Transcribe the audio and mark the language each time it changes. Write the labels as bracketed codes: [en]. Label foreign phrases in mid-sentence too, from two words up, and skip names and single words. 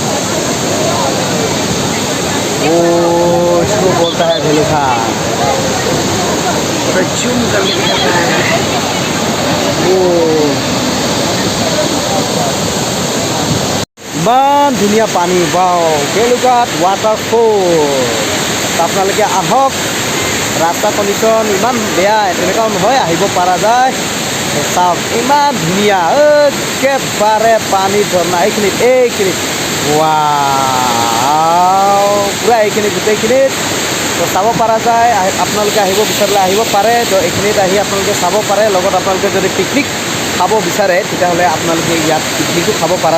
[hi] ओ इसको बोलता है भेलुखा जूम करके दिखाता है ओ [as] ইমান ধুনীয়া পানী বাও भेलुघाट वाटरफॉल আপোনালোকে আহক ৰাস্তা কণ্ডিশ্যন ইমান বেয়া তেনেকুৱা নহয় আহিব পৰা যায় চাওক ইমান ধুনীয়া একেবাৰে পানী ঝৰ্ণা এইখিনিত ৱাও পুৰা এইখিনি গোটেইখিনিত তো চাব পৰা যায় আপোনালোকে আহিব বিচাৰিলে আহিব পাৰে তো এইখিনিত আহি আপোনালোকে চাব পাৰে লগত আপোনালোকে যদি পিকনিক খাব বিচাৰে তেতিয়াহ'লে আপোনালোকে ইয়াত পিকনিকো খাব পৰা